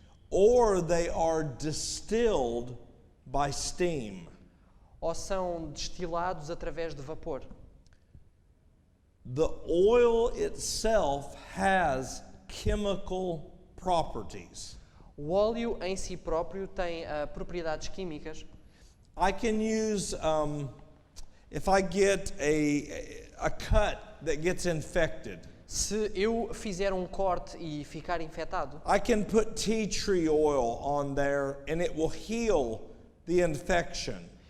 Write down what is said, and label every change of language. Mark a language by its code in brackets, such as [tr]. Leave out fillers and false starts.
[en] or they are distilled by steam. [pt] ou são destilados através de vapor. [en] The oil itself has chemical properties. [pt] O óleo em si próprio tem propriedades químicas. [en] I can use, if I get a cut that gets infected, [pt] Se eu fizer um corte e ficar infectado, [en] I can put tea tree oil on there and it will heal the infection.